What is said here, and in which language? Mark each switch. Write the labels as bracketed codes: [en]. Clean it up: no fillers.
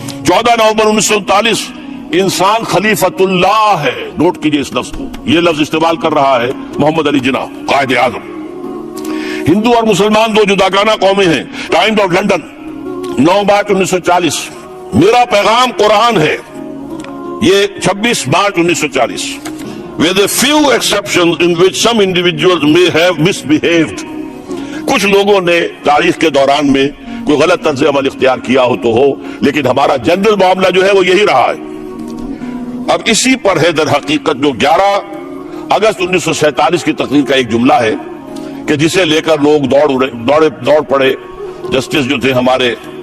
[ur] 14 نومبر 1939 انسان خلیفۃ اللہ ہے. نوٹ کیجئے اس لفظ کو, یہ لفظ استعمال کر رہا ہے محمد علی جناح قائد اعظم. ہندو اور مسلمان 2 جداگانہ قومیں ہیں. ٹائمز آف لنڈن 9 مارچ 1940 میرا پیغام قرآن ہے. [en] یہ 26 March 1940 with a few exceptions in which some individuals may have misbehaved. [ur] کچھ لوگوں نے تاریخ کے دوران میں کوئی غلط طرز عمل اختیار کیا ہو تو ہو, لیکن ہمارا جنرل معاملہ جو ہے وہ یہی رہا ہے. اب اسی پر ہے در حقیقت جو 11 اگست 1947 کی تقریر کا ایک جملہ ہے کہ جسے لے کر لوگ دوڑ پڑے. جسٹس جو تھے ہمارے